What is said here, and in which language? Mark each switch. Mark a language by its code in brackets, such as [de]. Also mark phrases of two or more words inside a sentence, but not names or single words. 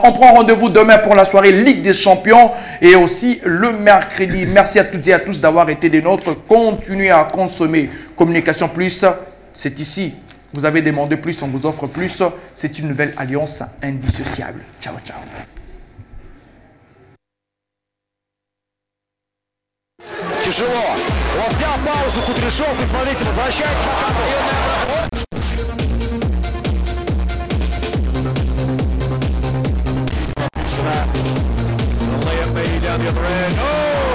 [fr] On prend rendez-vous demain pour la soirée Ligue des Champions et aussi le mercredi. Merci à toutes et à tous d'avoir été des nôtres. Continuez à consommer Communication Plus. C'est ici. Vous avez demandé plus, on vous offre plus. C'est une nouvelle alliance indissociable. [it] Ciao, ciao. [ru] Тяжело. Он взял паузу, Кудряшов, и смотрите, возвращает пока.